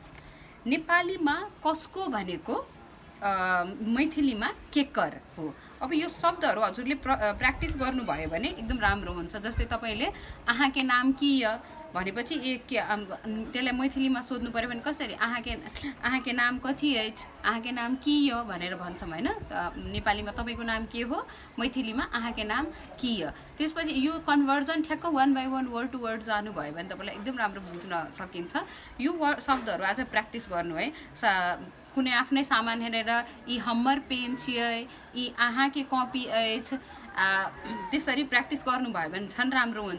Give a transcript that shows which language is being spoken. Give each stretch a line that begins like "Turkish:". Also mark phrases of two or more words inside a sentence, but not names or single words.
Nepali: नेपालीमा कसको भनेको मैथिलीमा केकर हो। अब यो शब्दहरू हजुरले प्र्याक्टिस गर्नुभयो भने एकदम राम्रो हुन्छ। जस्तै तपाईँले
Maithili: आहाँके नाम की य
Nepali: भनेपछि त्यसलाई मैथिलीमा सोध्नु पऱ्यो भने कसरी
Maithili: आहाँके नाम कथी अछि, आहाँके नाम की य
Nepali: भनेर भन्छौँ होइन। नेपालीमा तपाईँको नाम के हो, मैथिलीमा
Maithili: आहाँके नाम की य।
Nepali: त्यसपछि यो कन्भर्जन ठ्याक्क 1 by 1
English: word to word
Nepali: जानुभयो भने तपाईँलाई एकदम राम्रो बुझ्न सकिन्छ। यो शब्दहरू आज प्र्याक्टिस गर्नु है। कुनै आफ्नै सामान हेरेर
Maithili: यी हम्मर पेन छियै, यी आहाँके कपी अछि,
Nepali: त्यसरी प्र्याक्टिस गर्नुभयो भने झन् राम्रो हुन्छ।